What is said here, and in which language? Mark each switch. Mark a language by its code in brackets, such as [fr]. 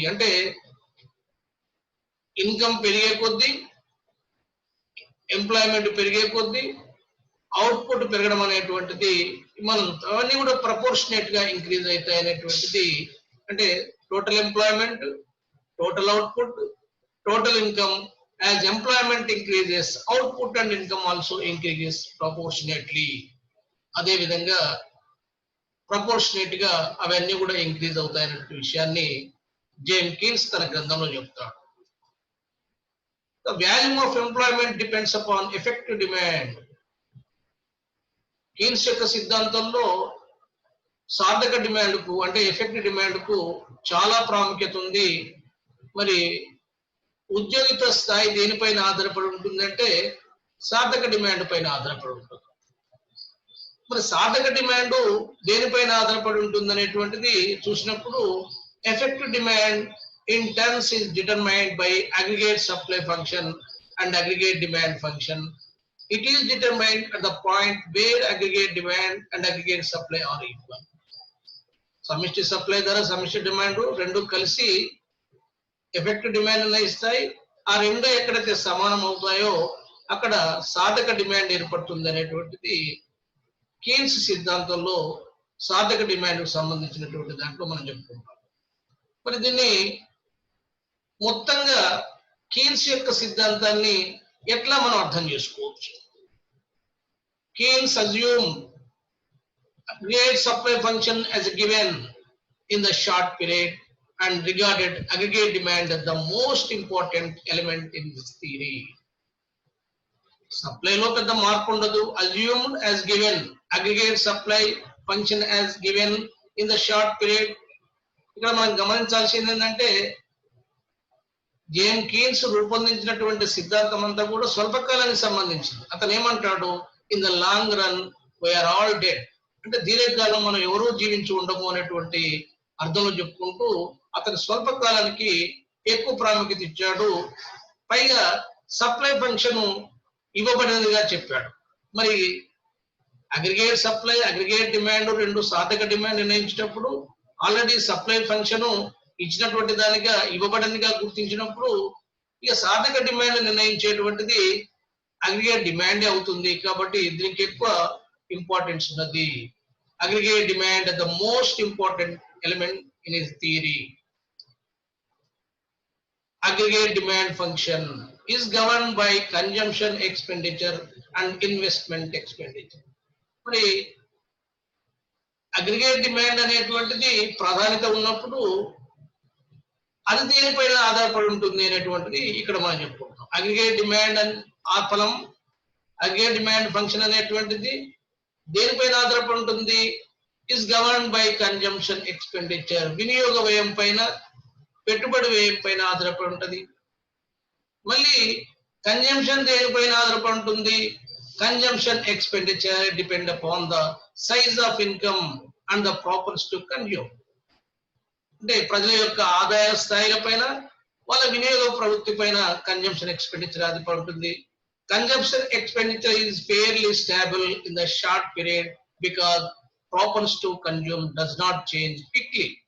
[te] అంటే ఇన్కమ్ పెరిగే కొద్దీ, ఎంప్లాయ్మెంట్ పెరిగే కొద్దీ అవుట్పుట్ పెరగడం అనేటువంటిది, మనం అవన్నీ కూడా ప్రపోర్షనేట్ గా ఇంక్రీజ్ అవుతాయి అనేటువంటిది, అంటే [en] total employment, total output, total income. As employment increases, output and income also increases proportionately. [te] అదే విధంగా ప్రపోర్షనేట్ గా అవన్నీ కూడా ఇంక్రీజ్ అవుతాయనే విషయాన్ని జేమ్ కీన్స్ తన గ్రంథంలో చెప్తాడు. [en] The value of employment depends upon effective demand. [te] Keynes యొక్క సిద్ధాంతంలో సాధక డిమాండ్ కు అంటే ఎఫెక్టివ్ డిమాండ్ కు చాలా ప్రాముఖ్యత ఉంది. మరి ఉద్యోగిత స్థాయి దేనిపైన ఆధారపడి ఉంటుందంటే సాధక డిమాండ్ పైన ఆధారపడి ఉంటుంది. మరి సాధక డిమాండ్ దేనిపైన ఆధారపడి ఉంటుంది అనేటువంటిది చూసినప్పుడు [en] Effective demand in terms is determined by aggregate supply function and aggregate demand function. It is determined at the point where aggregate demand and aggregate supply are equal. [te] సమిష్టి సప్లై ధర సమిష్టి డిమాండ్ రెండు కలిసి ఎఫెక్టివ్ డిమాండ్ నిర్ణయిస్తాయి. ఆ రెండు ఎక్కడైతే సమానం అవుతాయో అక్కడ సాధక డిమాండ్ ఏర్పడుతుంది అనేటువంటిది కీన్స్ సిద్ధాంతంలో సాధక డిమాండ్ కు సంబంధించినటువంటి దాంట్లో మనం చెప్పుకుంటాం. మరి దీన్ని మొత్తంగా కీన్స్ యొక్క సిద్ధాంతాన్ని ఎట్లా మనం అర్థం చేసుకోవచ్చు? [en] Keynes assumed aggregate supply function as a given in the short period and regarded aggregate demand as the most important element in this theory. [te] Supply లో పెద్ద మార్పు ఉండదు. [en] Assumed as given, aggregate supply function as given in the short period. [te] ఇక్కడ మనం గమనించాల్సింది ఏంటంటే జేమ్ Keynes రూపొందించినటువంటి సిద్ధాంతం అంతా కూడా స్వల్పకాలానికి సంబంధించింది. అతను ఏమంటాడు, [en] in the long run we are all dead, [te] అంటే దీర్ఘకాలం మనం ఎవరూ జీవించి ఉండము అనేటువంటి అర్థంలో చెప్పుకుంటూ అతను స్వల్పకాలానికి ఎక్కువ ప్రాముఖ్యత ఇచ్చాడు. పైగా సప్లై ఫంక్షన్ ఇవ్వబడినదిగా చెప్పాడు. మరి అగ్రిగేట్ సప్లై అగ్రిగేట్ డిమాండ్ రెండు సాధక డిమాండ్ నిర్ణయించినప్పుడు ఆల్రెడీ సప్లై ఫంక్షన్ ఇచ్చినటువంటి దానిగా ఇవ్వబడినదిగా గుర్తించినప్పుడు ఇక సాధక డిమాండ్ నిర్ణయించేటువంటిది అగ్రిగేట్ డిమాండ్ అవుతుంది. కాబట్టి దీనికి ఎక్కువ ఇంపార్టెన్స్ ఉన్నది. [en] Aggregate demand the most important element in his theory. Aggregate demand function is governed by consumption expenditure and investment expenditure. [te] మరి అగ్రిగేట్ డిమాండ్ అనేటువంటిది ప్రాధాన్యత ఉన్నప్పుడు అది దేనిపైన ఆధారపడి ఉంటుంది అనేటువంటిది ఇక్కడ మనం చెప్పుకుంటాం. అగ్రిగేట్ డిమాండ్ ఆ ఫలం అగ్రిగేట్ డిమాండ్ ఫంక్షన్ అనేటువంటిది దేనిపైన ఆధారపడి ఉంటుంది? [en] is govern by consumption expenditure, [te] వినియోగ వ్యయం పైన పెట్టుబడి వ్యయం పైన ఆధారపడి ఉంటుంది. మళ్ళీ కన్జంప్షన్ దేనిపైన ఆధారపడి ఉంటుంది? [en] Consumption expenditure depend upon the size of income and the propensity to consume. [te] అంటే ప్రజల యొక్క ఆదాయ స్థాయిల పైన వాళ్ళ వినియోగ ప్రవృత్తి పైన కన్జంప్షన్ ఎక్స్పెండిచర్ ఆధారపడి ఉంటుంది. [en] Consumption expenditure is fairly stable in the short period because propense to consume does not change quickly.